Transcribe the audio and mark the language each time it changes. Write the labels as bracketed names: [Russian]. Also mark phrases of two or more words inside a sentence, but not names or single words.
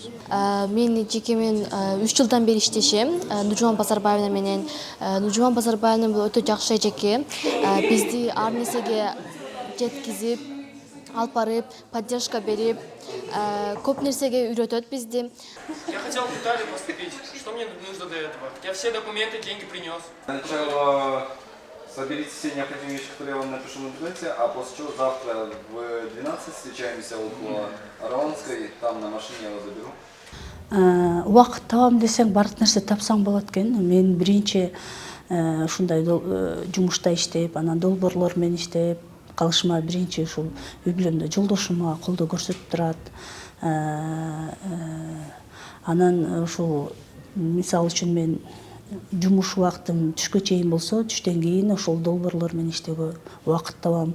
[Kyrgyz] Мен жеке 3 жылдан бери иштешем. Нуржуман Базарбаевна менен. Нуржуман Базарбаевна бул өтө жакшы эжеке. Бизди ар нерсеге жеткизип, алып барып, поддержка берип, көп нерсеге үйрөтөт бизди. [Russian] Я хотел в Италию поступить, что мне нужно для этого? Я все документы, деньги принес. Сначала соберите все необходимые вещи, которые я вам напишу на интернете, а после чего завтра в 12 встречаемся около Аронской, там на машине я вас заберу. [Kyrgyz] Убакыт табам десең бардык нерсе тапсаң болот экен. Мен биринчи ушундай жумушта иштеп, анан долбоорлор менен иштеп калышыма биринчи ушул үй бүлөмдө жолдошума колдоо көрсөтүп турат. Анан ушул мисалы үчүн мен жумуш убактым түшкө чейин болсо, түштөн кийин ошол долбоорлор менен иштөөгө убакыт табам.